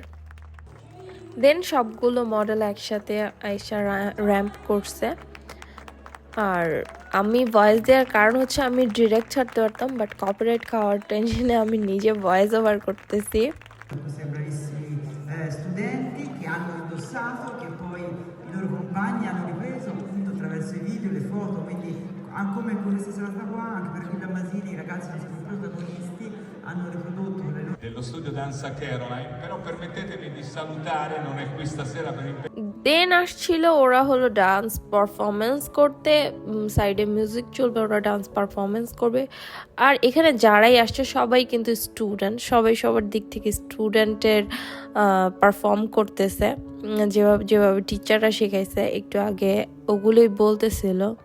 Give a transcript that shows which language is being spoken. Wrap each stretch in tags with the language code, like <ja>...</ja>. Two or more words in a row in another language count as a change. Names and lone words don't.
<bn>দেন সবগুলো মডেল একসাথে আইসা র্যাম্প করছে। আর আমি ভয়েস দেওয়ার কারণ হচ্ছে আমি ডিরেক্ট ছাড়তে পারতাম, বাট কপিরাইট খাওয়ার টেনশনে আমি নিজে</bn> <en>voice over</en> <bn>করতেছি।</bn> <it>Questi bravissimi studenti che hanno indossato, che poi i loro compagni hanno ripreso appunto attraverso i video, le foto, quindi come questa serata qua, anche per Villa Masini, i ragazzi che sono i protagonisti hanno riprodotto le loro... dello studio Danza Caroline, però permettetemi di salutare, non è qui stasera per impegno.</it> <bn>দেন আসছিল ওরা হলো</bn> <en>dance performance</en> <bn>করতে, সাইডে মিউজিক চলবে, ওরা</bn> <en>dance performance</en> <bn>করবে। আর এখানে যারাই আসছে সবাই কিন্তু স্টুডেন্ট, সবাই সবার দিক থেকে স্টুডেন্টের পারফর্ম করতেছে, যেভাবে যেভাবে টিচাররা শেখাইছে একটু আগে ওগুলোই বলতেছিল।</bn>